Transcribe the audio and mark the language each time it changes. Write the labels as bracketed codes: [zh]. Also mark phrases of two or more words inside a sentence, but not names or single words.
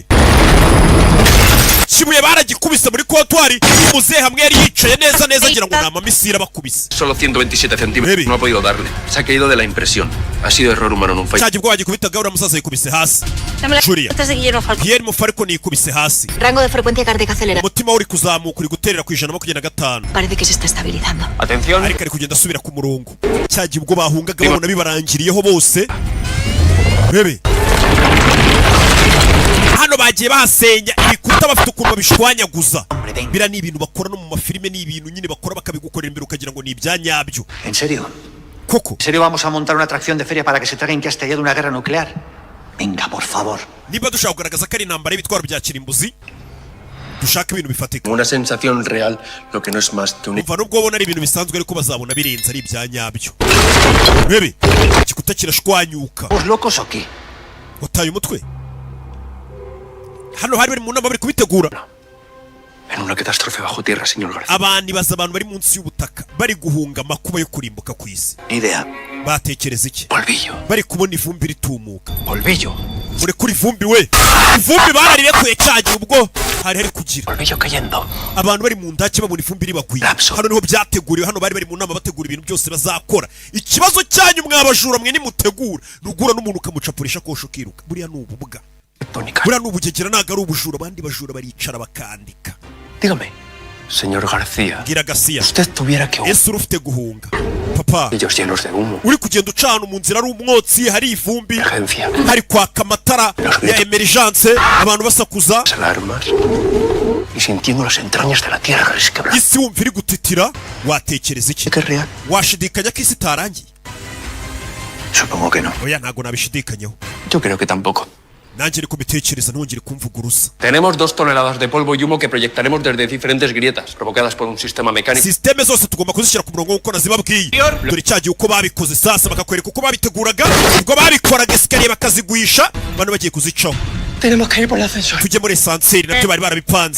[rw] kibuye baragikubise muri kontwari, muzehe hamwe yari yicaye neza neza agira ngo ni amamisiri abakubise. [es] Solo 127 centímetros. Baby. No ha podido darle. Se ha caído de la impresión. Ha sido error humano, no un fallo. [rw] cyagiye ubwo wagikubitaga uriya musaza yikubise hasi. [es] Dame las Julia. cartas de Guillermo Falcón. [rw] Pierre Mufariko niyikubise hasi, [es] Rango de frecuencia cardíaca acelerada. [rw] umutima we uri kuzamuka uri guterera ku 125, [es] Parece que se está estabilizando. Atención. [rw] ariko ari kugenda asubira ku murongo. cyagiye ubwo bahungaga babona bibarangiriyeho bose. bebe hano bagiye bahasenya ibikuta bafite ukuntu babishwanyaguza. bira ni ibintu bakora no mu mafilime, ni ibintu nyine bakora bakabigukorera imbere ukagira ngo ni ibyanyabyo [es] ¿En serio? [rw] koko. [es] ¿En serio vamos a montar una atracción de feria para que se traguen que ha estallado una guerra nuclear? Venga, por favor. [rw] niba dushaka kugaragaza ko ari intambara y'ibitwaro bya kirimbuzi, dushaka ibintu bifatika. [es] Una sensación real, lo que no es más que un... [rw] umva nubwo babona ari ibintu bisanzwe ariko bazabona birenze ari ibyanyabyo. bebe igikuta kirashwanyuka. [es] ¿Os locos o qué? [rw] wataye umutwe. hano hari bari mu nama bari kubitegura. [es] En una catástrofe bajo tierra, señor García. [rw] abantu baza abantu bari munsi y'ubutaka bari guhunga amakuba yo kurimbuka ku isi. [es] Ni idea. [rw] batekereza iki? [es] Polvillo. [rw] bari kubona ivumbi ritumuka. [es] Polvillo. [rw] murekure ivumbi we. ivumbi bararirekuye cyagiye ubwo hari kugira [es] Polvillo cayendo. [rw] abantu bari mu ndake babona ivumbi ribagwiye. [es] Lapso. [rw] hano niho byateguriwe, hano bari mu nama bategura ibintu byose bazakora. ikibazo cyanyu mwabajura mwe nimutegura nugura n'umuntu ukamucapurisha kosho ukiruka. buriya ni ububwa, [es] Tónica. [rw] buriya ni ubugegera, ntabwo ari ubujura. abandi bajura baricara bakandika. [es] Dígame, señor García, [rw] bwira Gasiya, [es] usted tuviera que... [rw] ese urufite guhunga papa, [es] Ellos llenos de humo. [rw] uri kugenda uca ahantu mu nzira ari umwotsi, hari ivumbi, [es] Emergencia. [rw] hari kwaka amatara ya emergence, abantu basakuza, [es] Las alarmas. Y sintiendo las entrañas de la tierra resquebrada. [rw] isi wumva iri gutitira, watekereza iki? [es] ¿Que es real? [rw] washidikanya ko isi itarangiye? [es] Supongo que no. [rw] oya ntabwo nabishidikanyaho, [es] Yo creo que tampoco. [rw] nanjye ariko mbitekereza ntongere kumvuguruza. [es] Tenemos 2 toneladas de polvo y humo que proyectaremos desde diferentes grietas provocadas por un sistema mecánico. [rw] Sisiteme zose tugomba kuzishyira ku murongo nk'uko nazibabwiye. dore cyagiye uko babikoze sasa bakakwereka uko babiteguraga, ubwo babikoraga esikariye bakaziguhisha, bano bagiye kuzicaho. [es] Tenemos que ir por el ascensor. [rw] tujye muri esanseri nabyo bari barabipanze.